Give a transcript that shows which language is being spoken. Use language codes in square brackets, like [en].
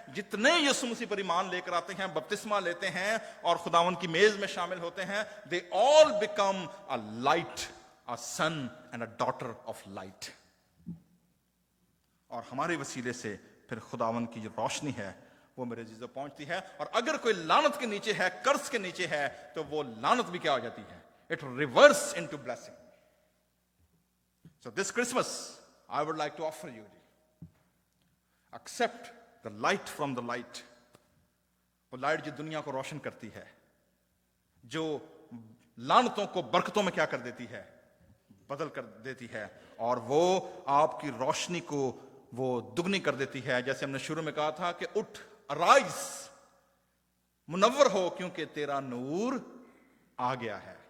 [ur] جتنے یسوع مسیح پر ایمان لے کر آتے ہیں، بپتسمہ لیتے ہیں اور خداوند کی میز میں شامل ہوتے ہیں، [en] they all become a light, a son and a daughter of light. [ur] اور ہمارے وسیلے سے پھر خداوند کی جو روشنی ہے وہ میرے عزیزوں پہنچتی ہے. اور اگر کوئی لعنت کے نیچے ہے، قرض کے نیچے ہے، تو وہ لعنت بھی کیا ہو جاتی ہے؟ [en] It reverse into blessing. So this Christmas, I would like to offer you, accept the light from the light. [ur] وہ لائٹ جو دنیا کو روشن کرتی ہے، جو لعنتوں کو برکتوں میں کیا کر دیتی ہے؟ بدل کر دیتی ہے. اور وہ آپ کی روشنی کو وہ دگنی کر دیتی ہے. جیسے ہم نے شروع میں کہا تھا کہ اٹھ، ارائز، منور ہو، کیونکہ تیرا نور آ گیا ہے.